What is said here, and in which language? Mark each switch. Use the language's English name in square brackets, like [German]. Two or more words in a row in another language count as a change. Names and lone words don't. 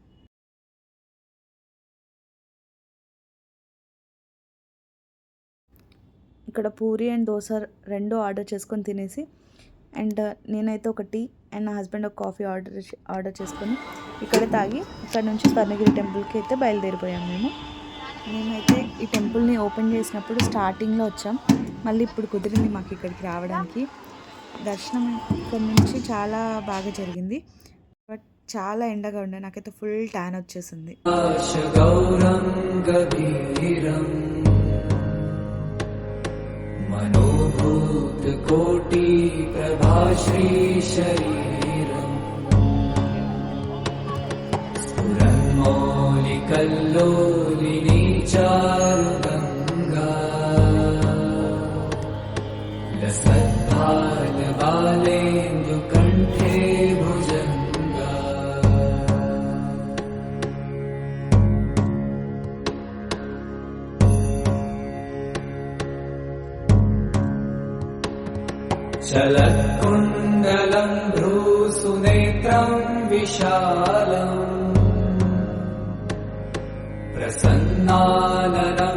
[Telugu] ఇక్కడ పూరి అండ్ దోశ 2 ఆర్డర్ చేసుకొని తినేసి అండ్ నేనైతే ఒక టీ అండ్ నా హస్బెండ్ ఒక కాఫీ ఆర్డర్ చేసుకొని ఇక్కడ తాగి ఇక్కడ నుంచి స్వర్ణగిరి టెంపుల్కి అయితే బయలుదేరిపోయాం. మేమైతే ఈ టెంపుల్ని ఓపెన్ చేసినప్పుడు స్టార్టింగ్లో వచ్చాం. మళ్ళీ ఇప్పుడు కుదిరింది మాకు ఇక్కడికి రావడానికి. దర్శనం ఇక్కడ నుంచి చాలా బాగా జరిగింది. బట్ చాలా ఎండగా ఉండే, నాకైతే ఫుల్ ట్యాన్ వచ్చేసింది. [Sanskrit] मनोभूत कोटि प्रभा श्री शरीरम स्फुरन्मौलि कल्लोलिनी चारुगंगा लसद्भाल बालेन्दु कंठे भुजंगा. चलत्कुण्डलं भ्रूसुनेत्रं विशालं प्रसन्नाननं.